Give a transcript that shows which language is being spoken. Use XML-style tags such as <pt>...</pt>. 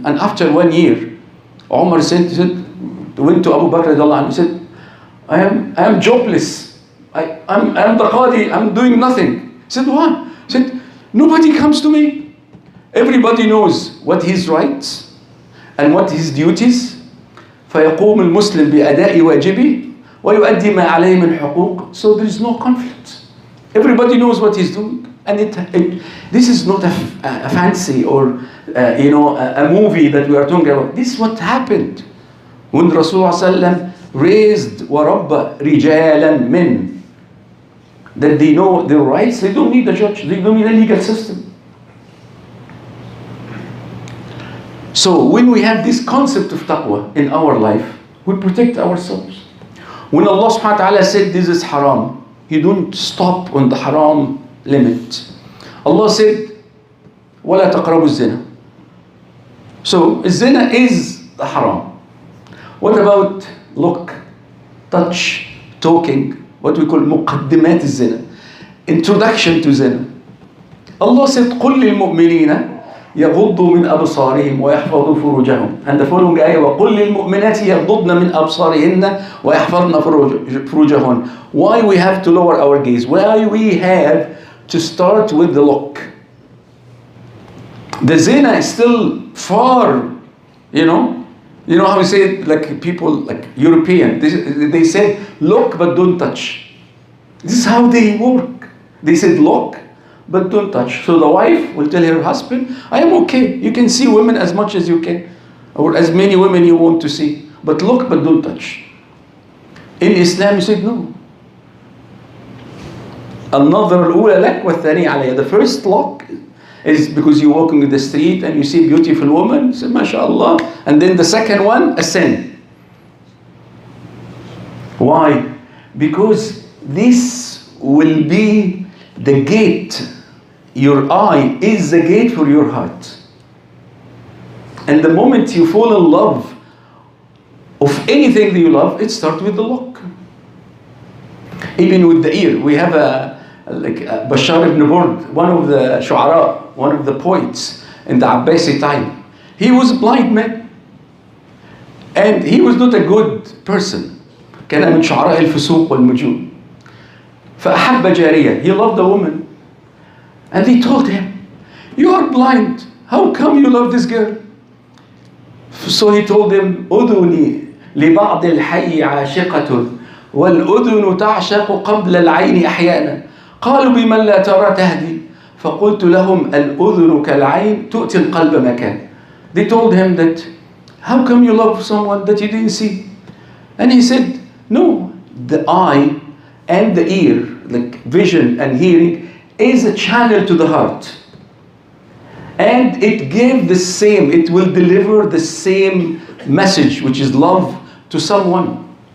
<en>And after 1 year, Umar went to Abu Bakr radiallahu anhu, he said, I am jobless. I'm the Qadi, I'm doing nothing. He said, why? He said, nobody comes to me. Everybody knows what his rights and what his duties.</en> <ar>فيقوم المسلم بأداء واجبه ويؤدي ما عليه من حقوق.</ar> <en>So there is no conflict. Everybody knows what he's doing. And this is not a fancy or a movie that we are talking about. This is what happened when Rasulullah sallam raised</en> <ar>وَرَبَّ رِجَالًا</ar> <en>men, that they know their rights. They don't need a judge, they don't need a legal system. So when we have this concept of taqwa in our life, we protect ourselves. When Allah subhanahu wa ta'ala said this is haram, you don't stop on the haram limit.</en> <ar>Allah said, وَلَا تَقْرَبُوا الزِّنَا.</ar> <en>So zina is the haram. What about look, touch, talking, what we call</en> <ar>مقدمات الزنا,</ar> <en>introduction to zina.</en> <ar>Allah said, قُلْ لِلْمُؤْمِنِينَ يغضوا من أبصارهم ويحفظوا فروجهم.</ar> <en>And the following ayah,</en> <ar>وقل للمؤمنات يغضضن من أبصارهن ويحفظن فروجهن.</ar> <en>Why we have to lower our gaze? Why we have to start with the look? The zina is still far, you know how we say it, like people, like European, they say look but don't touch. This is how they work. They said look but don't touch. So the wife will tell her husband, I am okay, you can see women as much as you can, or as many women you want to see, but look but don't touch. In Islam you said no.</en> <ar>النظر الأولى لك والثانية علي.</ar> <en>The first look is because you're walking in the street and you see a beautiful woman, say mashallah, and then the second one, a sin. Why? Because this will be the gate. Your eye is the gate for your heart. And the moment you fall in love of anything that you love, it starts with the look. Even with the ear, we have Bashar ibn Burd, one of the shu'ara, one of the poets in the Abbasi time. He was a blind man, and he was not a good person.</en> <ar>كان من شعراء الفسوق والمجون. فأحب جارية.</ar> <en>He loved a woman. And they told him, you are blind, how come you love this girl? So he told them,</en> <ar>أذني لبعض الحي عاشقة والأذن تعشق قبل العين أحيانا قالوا بمن لا ترى تهدي فقلت لهم الأذن كالعين تؤتي القلب مكان.</ar> <en>They told him that, how come you love someone that you didn't see? And he said, no, the eye and the ear, like vision and hearing, is a channel to the heart. And it gave the same, it will deliver the same message, which is love, to someone.</en>